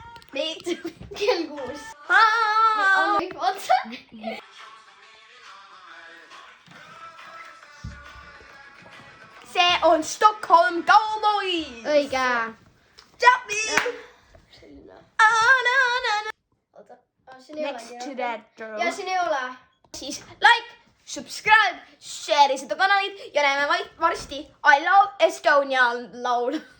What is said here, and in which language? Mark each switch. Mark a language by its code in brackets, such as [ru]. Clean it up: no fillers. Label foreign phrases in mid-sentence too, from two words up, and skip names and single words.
[et] Kell 6. Otsa. See on Stockholm Cowboys. Õige. Jumpi! Oota. Siin ei ole. [en] Next to that girl. [et] Ja siin ei ole. Siis [en] like, subscribe, share [et] seda kanalit ja näeme varsti I Love Estonia laul.